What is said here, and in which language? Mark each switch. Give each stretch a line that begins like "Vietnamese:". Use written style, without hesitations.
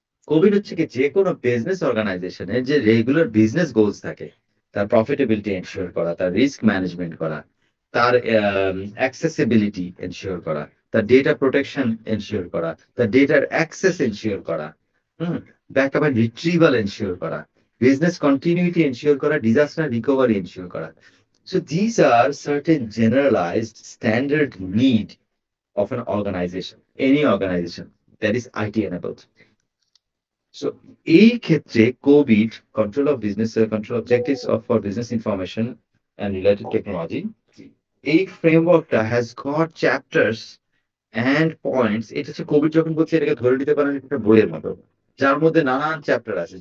Bangla: Covid হচ্ছে কি যে কোনো বিজনেস অর্গানাইজেশনের যে রেগুলার বিজনেস গোলস থাকে, তার প্রফিটেবিলিটি এনশিওর করা, তার রিস্ক ম্যানেজমেন্ট করা, তার অ্যাক্সেসিবিলিটি এনশিওর করা, তার ডেটা প্রোটেকশন এনশিওর করা, তার ডেটার অ্যাক্সেস এনশিওর করা, ব্যাকআপ এন্ড রিট্রিভাল এনশিওর করা, বিজনেস কন্টিনিউটি এনশিওর করা, ডিজাস্টার রিকভারি এনশিওর করা।
English: So these are certain generalized standard need of an organization, any organization that is IT enabled. So
Bangla: এই ক্ষেত্রে
English: Covid control of business, control objectives of for business information and related technology,
Bangla: এই ফ্রেমওয়ার্কটা
English: has got chapters
Bangla: and points, এটা হচ্ছে Covid যখন বলছি এটাকে ধরে নিতে পারেন একটা বইয়ের মতো, যার মধ্যে নানান চ্যাপ্টার আছে।